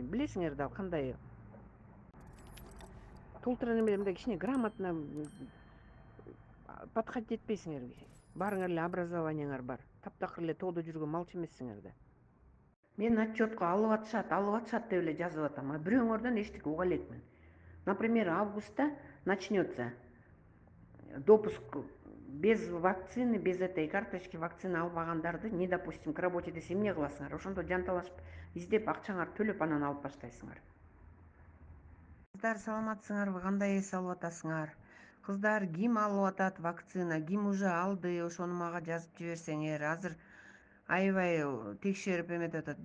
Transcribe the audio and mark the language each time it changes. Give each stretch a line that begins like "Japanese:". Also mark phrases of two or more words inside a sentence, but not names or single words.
Kyrgyz: Билесиңер да кандай толтура неме мындай кичине
Russian: грамотно подходить
Kyrgyz: этпейсиңер. Баарыңар эле образованияңар бар. Таптакыр эле тоодо жүргөн малчы эмессиңер да. Мен отчетко алып атышат деп эле жазып атам. А бирөөңөрдөн эчтеке уга элекмин.
Russian: Например, августта начнется допуск без вакцины, без этой карточки
Kyrgyz: вакцина албагандарды
Russian: не допустим к работе
Kyrgyz: десе эмне кыласыңар? Ошондо жанталашып издеп акчаңарды төлөп анан алып баштайсыңар. Кыздар саламатсыңарбы? Кандай эс алып атасыңар? Кыздар, ким алып атат вакцина, ким уже алды, ошону мага жазып жиберсеңер. Азыр аябай текшерип эметип атат.